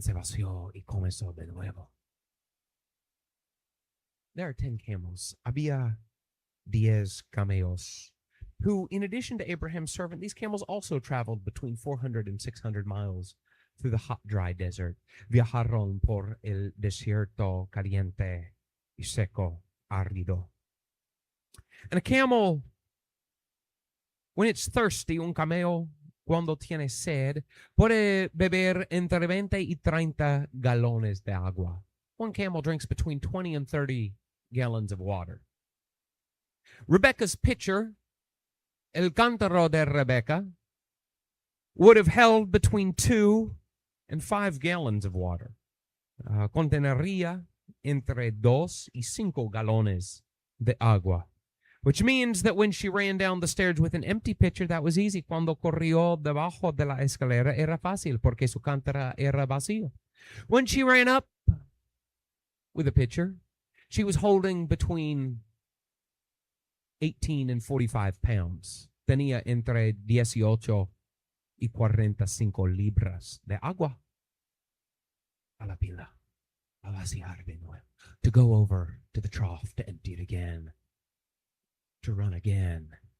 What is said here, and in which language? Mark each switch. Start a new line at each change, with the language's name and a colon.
Spanish: Se vació y comenzó de nuevo.
English: There are 10 camels.
Spanish: Había 10 camellos,
English: who, in addition to Abraham's servant, these camels also traveled between 400 and 600 miles through the hot, dry desert.
Spanish: Viajaron por el desierto caliente y seco, árido.
English: And a camel, when it's thirsty,
Spanish: un camello, cuando tiene sed, puede beber entre 20 y 30 galones de agua.
English: One camel drinks between 20 and 30 gallons of water. Rebecca's pitcher,
Spanish: el cántaro de Rebecca,
English: would have held between 2 and 5 gallons of water.
Spanish: Contenería entre 2 y 5 galones de agua.
English: Which means that when she ran down the stairs with an empty pitcher, that was easy.
Spanish: Cuando corrió debajo de la escalera, era fácil, porque su cántara era vacío.
English: When she ran up with a pitcher, she was holding between 18 and 45 pounds.
Spanish: Tenía entre 18 y 45 libras de agua a la pila, a vaciar de nuevo,
English: to go over to the trough, to empty it again, to run again.